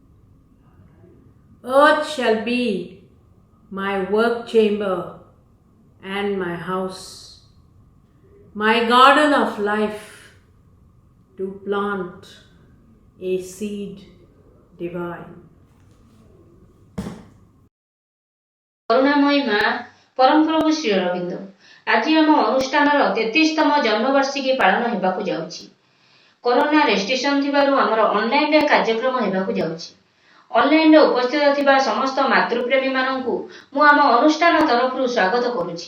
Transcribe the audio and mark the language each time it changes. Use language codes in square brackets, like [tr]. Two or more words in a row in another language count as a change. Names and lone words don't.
[en] Earth shall be my work chamber and my house, my garden of life, to plant a seed divine. [or] କରୁଣାମୟୀ ମା ପରମପ୍ରଭୁ ଶ୍ରୀ ଅରବିନ୍ଦ ଆଜି ଆମ ଅନୁଷ୍ଠାନର 33ତମ ଜନ୍ମବାର୍ଷିକୀ ପାଳନ ହେବାକୁ ଯାଉଛି। କରୋନା ରେଷ୍ଟ୍ରିକ୍ସନ ଥିବାରୁ ଆମର ଅନଲାଇନରେ କାର୍ଯ୍ୟକ୍ରମ ହେବାକୁ ଯାଉଛି। ଅନଲାଇନରେ ଉପସ୍ଥିତ ଥିବା ସମସ୍ତ ମାତୃପ୍ରେମୀ ମାନଙ୍କୁ ମୁଁ ଆମ ଅନୁଷ୍ଠାନ ତରଫରୁ ସ୍ୱାଗତ କରୁଛି।